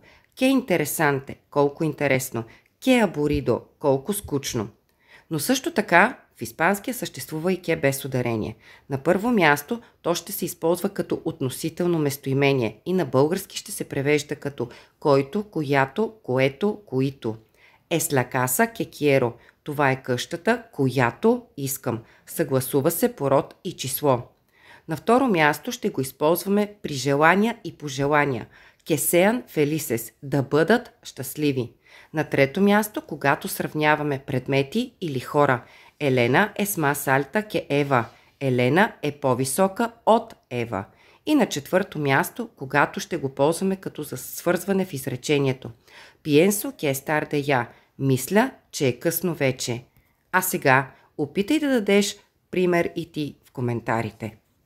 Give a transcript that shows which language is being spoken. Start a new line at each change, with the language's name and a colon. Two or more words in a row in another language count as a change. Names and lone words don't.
Spanish: Qué interesante,
Bulgarian: колко интересно.
Spanish: Qué aburrido,
Bulgarian: колко скучно. Но също така в испанския съществува и ке без ударение. На първо място то ще се използва като относително местоимение и на български ще се превежда като който, която, което, които.
Spanish: Es la casa que quiero.
Bulgarian: Това е къщата, която искам. Съгласува се по род и число. На второ място ще го използваме при желания и пожелания.
Spanish: Que sean felices,
Bulgarian: да бъдат щастливи. На трето място, когато сравняваме предмети или хора. Елена е
Spanish: más alta que
Bulgarian: Ева. Елена е по-висока от Ева. И на четвърто място, когато ще го ползваме като за свързване в изречението.
Spanish: Pienso que es tarde ya.
Bulgarian: Мисля, че е късно вече. А сега опитай да дадеш пример и ти в коментарите.